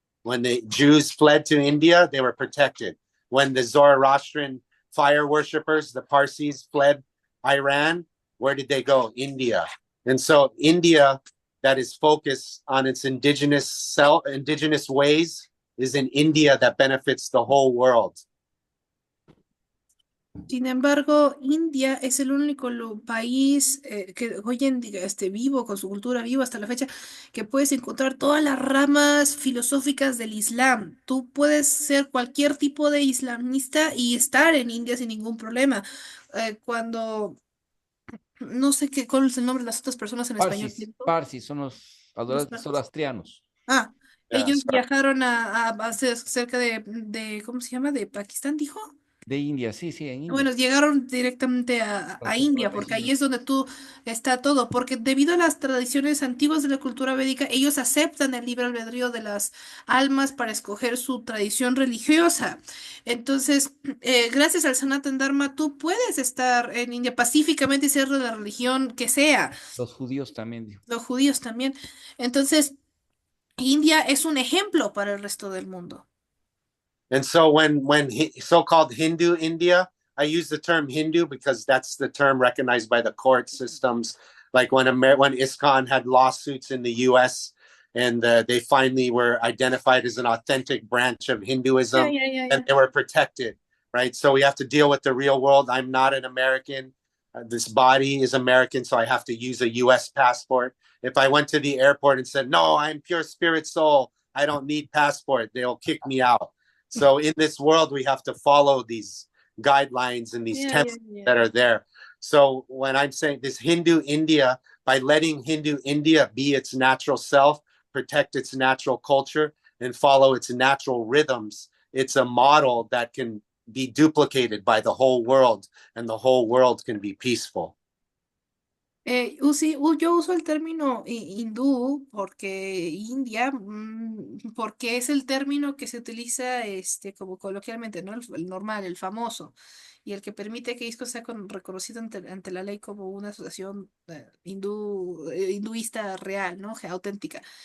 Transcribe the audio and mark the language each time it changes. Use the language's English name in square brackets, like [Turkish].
[English] When the Jews fled to India, they were protected. When the Zoroastrian fire worshippers, the Parsis, fled Iran, where did they go? India. And so India, that is focused on its indigenous ways, is in India that benefits the whole world. [Spanish] Sin embargo, India es el único país que hoy en día vivo, con su cultura viva hasta la fecha, que puedes encontrar todas las ramas filosóficas del Islam. Tú puedes ser cualquier tipo de islamista y estar en India sin ningún problema. Cuando, no sé cuál es el nombre de las otras personas en español. Parsis son los zoroastrianos. Ah, [English] Yeah, [Spanish] ellos [English] sorry. [Spanish] viajaron a cerca de, ¿cómo se llama? ¿De Pakistán, dijo? De India, sí, en India. Bueno, llegaron directamente a India, porque ahí es donde está todo, porque debido a las tradiciones antiguas de la cultura védica, ellos aceptan el libre albedrío de las almas para escoger su tradición religiosa. Entonces, gracias al Sanatan Dharma, tú puedes estar en India pacíficamente y ser de la religión que sea. Los judíos también, dijo. Los judíos también. Entonces, India es un ejemplo para el resto del mundo. [English] And so when so-called Hindu India, I use the term Hindu because that's the term recognized by the court systems. Like when ISKCON had lawsuits in the U.S. and they finally were identified as an authentic branch of Hinduism, and they were protected, right? So we have to deal with the real world. I'm not an American. This body is American, so I have to use a U.S. passport. If I went to the airport and said, no, I'm pure spirit soul, I don't need passport, they'll kick me out. So in this world, we have to follow these guidelines and these templates that are there. So when I'm saying this Hindu India, by letting Hindu India be its natural self, protect its natural culture, and follow its natural rhythms, it's a model that can be duplicated by the whole world, and the whole world can be peaceful. [Spanish] Yo uso el término hindú porque India, porque es el término que se utiliza como coloquialmente, ¿no? El normal, el famoso, y el que permite que ISKCON sea reconocido ante la ley como una asociación hinduista real, ¿no? Auténtica.